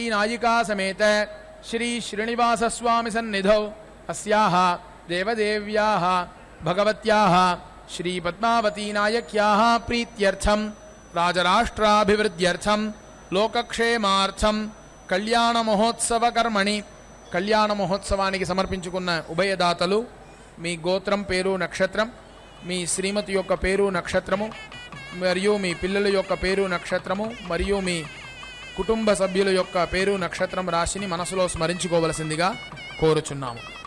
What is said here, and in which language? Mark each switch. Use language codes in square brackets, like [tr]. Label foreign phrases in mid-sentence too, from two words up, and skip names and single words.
[sa] नायिका समेत श्री श्रीनिवासस्वामी सन्निधौ अस्याः देवदेव्याः भगवत्याः श्रीपद्मावती नायक्याः प्रीत्यर्थं राजराष्ट्राभिवृद्ध्यर्थं लोकक्षेमार्थं कल्याण महोत्सव कर्मणि [te] కళ్యాణ మహోత్సవానికి సమర్పించుకున్న ఉభయదాతలు మీ గోత్రం పేరు నక్షత్రం మీ శ్రీమతి యొక్క పేరు నక్షత్రము మరియు మీ పిల్లల యొక్క పేరు నక్షత్రము మరియు మీ కుటుంబ సభ్యుల యొక్క పేరు నక్షత్రం రాశిని మనసులో స్మరించుకోవలసిందిగా కోరుచున్నాము.